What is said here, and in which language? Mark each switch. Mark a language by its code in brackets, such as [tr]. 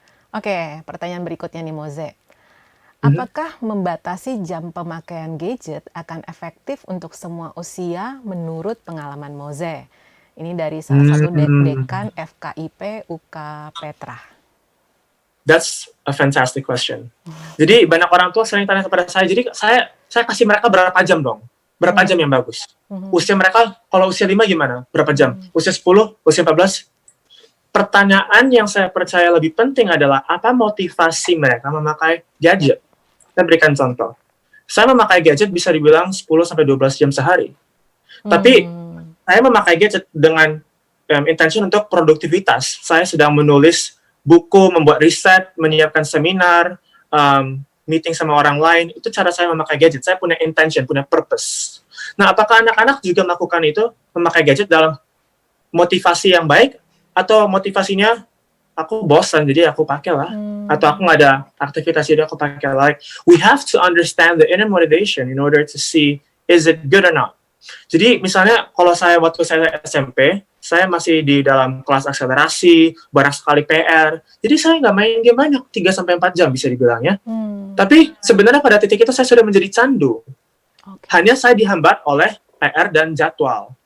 [id] Oke, pertanyaan berikutnya nih Moze. Apakah membatasi jam pemakaian gadget akan efektif untuk semua usia menurut pengalaman Moze? Ini dari salah satu dekan FKIP UK Petra. [en] That's a fantastic question. [id] Jadi banyak orang tua sering tanya kepada saya, jadi saya kasih mereka berapa jam dong? Berapa jam yang bagus? Usia mereka, kalau usia 5 gimana? Berapa jam? Usia 10? Usia 14? Pertanyaan yang saya percaya lebih penting adalah apa motivasi mereka memakai gadget? Saya berikan contoh. Saya memakai gadget bisa dibilang 10-12 jam sehari. Tapi saya memakai gadget dengan intention untuk produktivitas. Saya sedang menulis buku, membuat riset, menyiapkan seminar, meeting sama orang lain, itu cara saya memakai gadget. Saya punya intention, punya purpose. Nah, apakah anak-anak juga melakukan itu, memakai gadget dalam motivasi yang baik, atau motivasinya aku bosan jadi aku pakai lah, atau aku nggak ada aktivitas jadi aku pakai. [en] Like, we have to understand the inner motivation in order to see is it good or not. [id] Jadi misalnya kalau waktu saya SMP, saya masih di dalam kelas akselerasi, banyak sekali PR, jadi saya nggak main game banyak, 3-4 jam bisa dibilang ya. Tapi sebenarnya pada titik itu saya sudah menjadi candu. Hanya saya dihambat oleh PR dan jadwal.